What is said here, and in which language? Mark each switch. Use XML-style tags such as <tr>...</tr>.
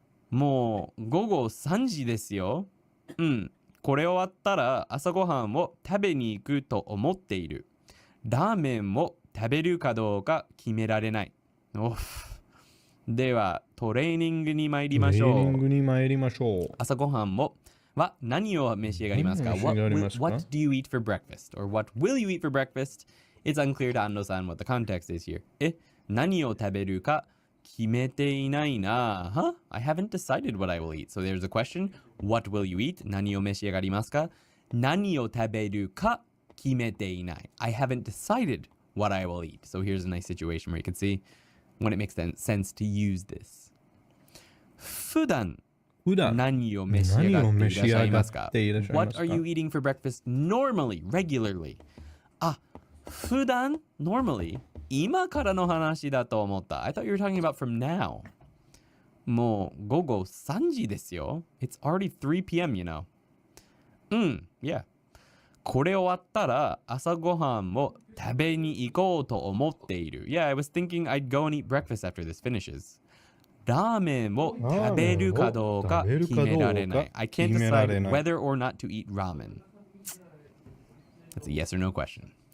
<ja>もう午後3時ですよ。これ終わったら朝ごはんを食べに行くと思っている。ラーメンを食べるかどうか決められない。ではトレーニングに参りましょう。朝ごはんは何を召し上がりますか？</ja> <en>What do you eat for breakfast? Or what will you eat for breakfast? It's unclear to Ando-san what the context is here.</en> <ja>何を食べるか決めていないな。</ja> <en>I haven't decided what I will eat. So there's a question. What will you eat?</en> <ja>何を召し上がりますか？何を食べるか決めていない。</ja> <en>I haven't decided what I will eat. So here's a nice situation where you can see when it makes sense to use this.</en> <ja>普段何を召し上がっていらっしゃいますか？</ja> <en>What are you eating for breakfast normally, regularly?</en> <ja>普段</ja> <en>normally</en> <ja>今からの話だと思った。</ja> <en>I thought you were talking about from now.</en> <ja>もう午後3時ですよ。</ja> <en>It's already 3 p.m., you know. Yeah.</en> <ja>これ終わったら朝ごはんを食べに行こうと思っている。</ja> <en>Yeah, I was thinking I'd go and eat breakfast after this finishes.</en> <ja>ラーメンを食べるかどうか決められない。</ja> <en>I can't decide whether or not to eat ramen. That's a yes or no question.</en>